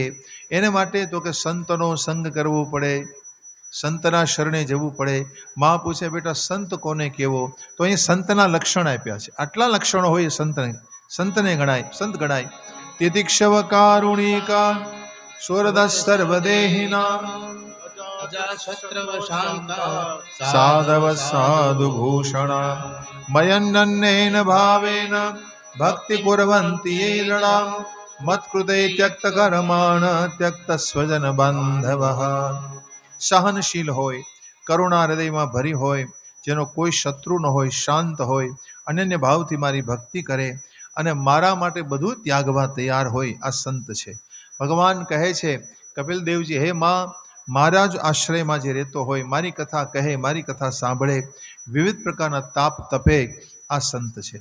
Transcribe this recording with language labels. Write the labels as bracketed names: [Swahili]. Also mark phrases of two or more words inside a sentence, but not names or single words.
[Gujarati] એને માટે તો કે સંતનો સંગ કરવો પડે, સંતના શરણે જવું પડે. માં પૂછે બેટા સંત કોને કહેવો? તો અહીં સંતના લક્ષણ આપ્યા છે. આટલા લક્ષણો હોય સંતને ગણાય, સંત ગણાય. [Sanskrit] તિતિક્ષવ કારુણિકા सुहृदः सर्वदेहिनां अजाशत्रव शान्ता साधवः साधुभूषणा मयन्नन्नेन भावेन भक्ति कुर्वन्ति ये लडाम् मत्कृते त्यक्तकर्माण त्यक्तस्वजन बांधवः। [Gujarati] સહનશીલ હોય, કરુણા હૃદયમાં ભરી હોય, જેનો કોઈ શત્રુ ન હોય, શાંત હોય, અનન્ય ભાવથી મારી ભક્તિ કરે અને મારા માટે બધું ત્યાગવા તૈયાર હોય, આ સંત છે. ભગવાન કહે છે કપિલ દેવજી, હે માં, મારા જ આશ્રયમાં જે રહેતો હોય, મારી કથા કહે, મારી કથા સાંભળે, વિવિધ પ્રકારના તાપ તપે, આ સંત છે.